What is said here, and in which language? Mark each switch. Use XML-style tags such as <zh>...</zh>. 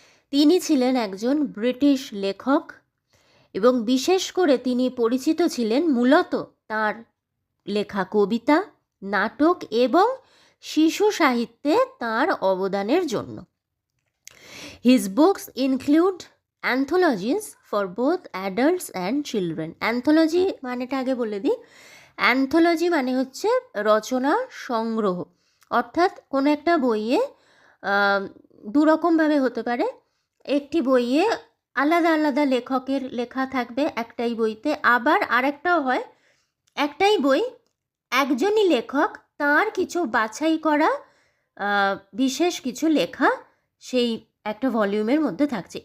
<bn>তিনি ছিলেন একজন ব্রিটিশ লেখক এবং বিশেষ করে তিনি পরিচিত ছিলেন মূলত তার লেখা কবিতা, নাটক এবং শিশু সাহিত্যে তার অবদানের জন্য।</bn> <en>His books include anthologies for both adults and children.</en> <bn>Anthology মানেটা আগে বলে দিই। অ্যান্থোলজি মানে হচ্ছে রচনা সংগ্রহ, অর্থাৎ কোনো একটা বইয়ে দুরকমভাবে হতে পারে। একটি বইয়ে আলাদা আলাদা লেখকের লেখা থাকবে একটাই বইতে, আবার আরেকটাও হয় একটাই বই, একজনই লেখক তার কিছু বাছাই করা বিশেষ কিছু লেখা সেই একটা ভলিউমের মধ্যে থাকছে।</bn>